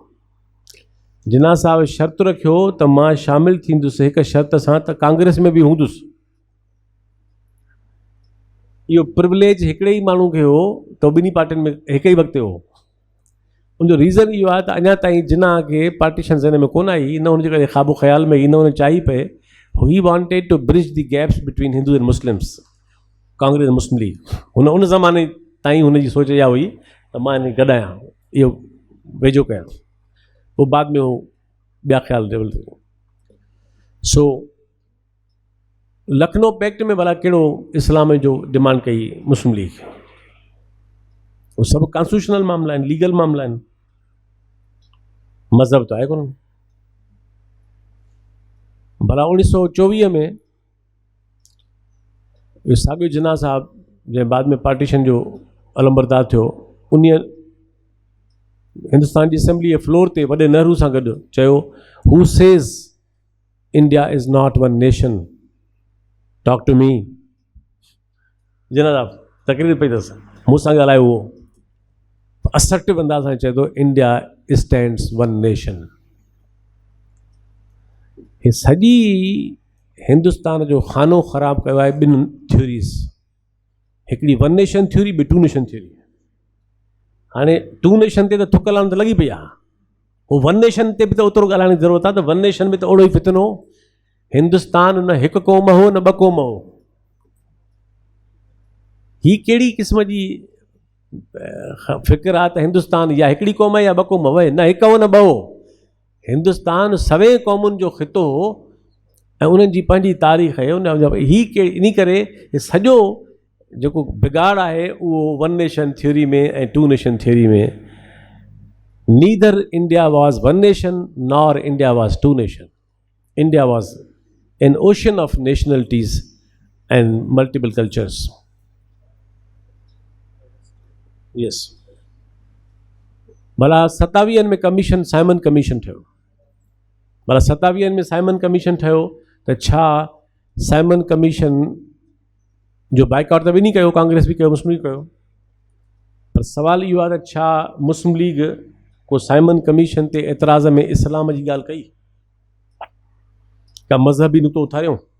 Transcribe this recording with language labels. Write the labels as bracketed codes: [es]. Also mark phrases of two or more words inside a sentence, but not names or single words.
[sd] जिना साहिबु शर्त रखियो त मां शामिलु थींदुसि हिकु शर्त सां त कांग्रेस में बि हूंदुसि। इहो प्रिविलेज हिकिड़े ई माण्हू खे हो त ॿिन्ही पार्टियुनि में हिकु ई वक़्तु हो। उनजो रीज़न इहो आहे त अञा ताईं जिना खे पार्टीशन हिन में कोन आई, न हुनजे करे ख़्वाबो ख़्याल में ई, न हुन चाही पए। [en] He wanted to bridge the gaps between Hindu and Muslims, Congress Muslim League. [sd] हुन ज़माने ताईं हुनजी सोच इहा हुई त मां हिन गॾायां, इहो वेझो कयां। पोइ बाद में हू ॿिया ख़्याल डेवलप थियो। सो लखनऊ पैक्ट में भला कहिड़ो इस्लाम जो डिमांड कई मुस्लिम लीग? वो सब कॉन्स्टिट्यूशनल मामला आहिनि, लीगल मामला आहिनि, मज़हब तो आहे कोन। भला 1924 में साॻियो जिन्ना साहब जंहिं बाद में पार्टीशन जो अलमबरदार थियो, उन हिंदुस्तान जी असेंबली फ्लोर ते वॾे नेहरू सां गॾु चयो, [en] who says India is not one nation, talk to me. [sd] जिन्ना साहब तकरीर पई अथसि, मूंसां ॻाल्हायो उहो असर्टिव अंदाज़ सां चए थो, [en] India stands one nation. [sd] हे सॼी हिंदुस्तान जो खानो ख़राबु कयो आहे ॿिनि थ्योरीज़, हिकिड़ी [en] one nation theory, [sd] ॿी [en] two nation theory. [sd] हाणे [en] two nation [sd] ते त थुक लाइण त लॻी पई आहे, उहो [en] one nation [sd] ते बि त ओतिरो ॻाल्हाइण जी ज़रूरत आहे। त [en] one nation [sd] में त ओड़ो ई फितनो, हिंदुस्तान न हिकु क़ौम हो न ॿ क़ौम हो। ही कहिड़ी क़िस्म जी फ़िक्र आहे त हिंदुस्तान या हिकिड़ी क़ौम आहे या ॿ क़ौम वए, न हिकु हो न ॿ हो। हिंदुस्तान सवे क़ौमुनि जो ख़ितो हो ऐं उन्हनि जी पंहिंजी तारीख़ आहे। ही इन करे सॼो जेको बिगाड़ आहे उहो [en] one nation theory [sd] में ऐं [en] two nation theory [sd] में। [en] Neither India was one nation nor India was two nation. India was an ocean of nationalities and multiple cultures. [sd] यस, भला 27 में कमीशन, साइमन कमीशन थियो। मतलब 27 में साइमन कमीशन ठहियो त छा साइमन कमीशन जो बाइकआउट त ॿिन्ही कयो, कांग्रेस बि कयो, मुस्लिम लीग कयो, पर सवाल इहो आहे त छा मुस्लिम लीग को साइमन कमीशन ते एतिराज़ में इस्लाम जी ॻाल्हि कई, का मज़हबी नुक़्तो उथारियो?